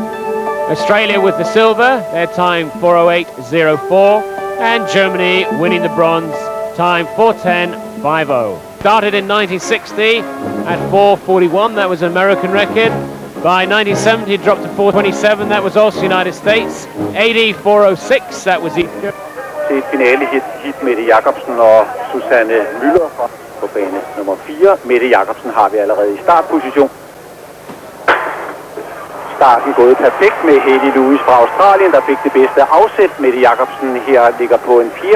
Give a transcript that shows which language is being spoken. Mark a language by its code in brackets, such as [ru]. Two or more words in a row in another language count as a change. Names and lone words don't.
[en] Australia with the silver, their time 4:08.04. And Germany winning the bronze, time 4:10.50. Started in 1960 at 4:41, that was an American record. By 1970 it dropped to 4:27, that was also United States. 80, 4:06, that was Egypt. [da] Til finale hit Mette Jacobsen og Susanne Müller på bane nummer 4. Mette Jacobsen har vi allerede i startposition. Starten gået perfekt med Haley Lewis fra Australien, der fik det bedste afsæt. Mette Jacobsen her ligger på en 4.